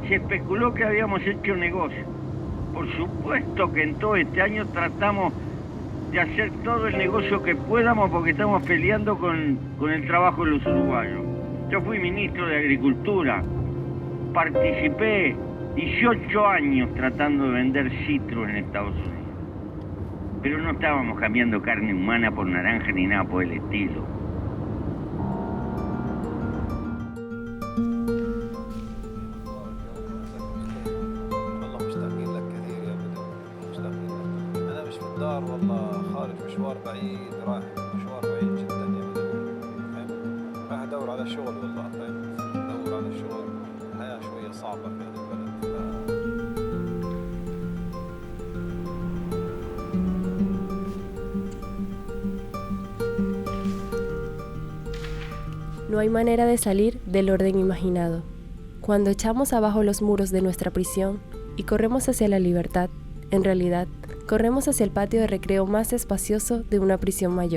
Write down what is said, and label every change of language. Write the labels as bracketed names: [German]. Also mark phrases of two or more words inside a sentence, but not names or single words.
[Spanish] Se especuló que habíamos hecho negocio. Por supuesto que en todo este año tratamos de hacer todo el negocio que podamos porque estamos peleando con el trabajo de los uruguayos. Yo fui ministro de Agricultura, participé 18 años tratando de vender citro en Estados Unidos. Pero no estábamos cambiando carne humana por naranja ni nada por el estilo. [Arabic] والله خارج مشوار بعيد رايح مشوار بعيد جدا يا بدوي رايح ادور على شغل والله ادور على شغل الحياه شويه صعبه في هذا البلد [Spanish] No hay manera de salir del orden imaginado. Cuando echamos abajo los muros de nuestra prisión y corremos hacia la libertad, en realidad, corremos hacia el patio de recreo más espacioso de una prisión mayor.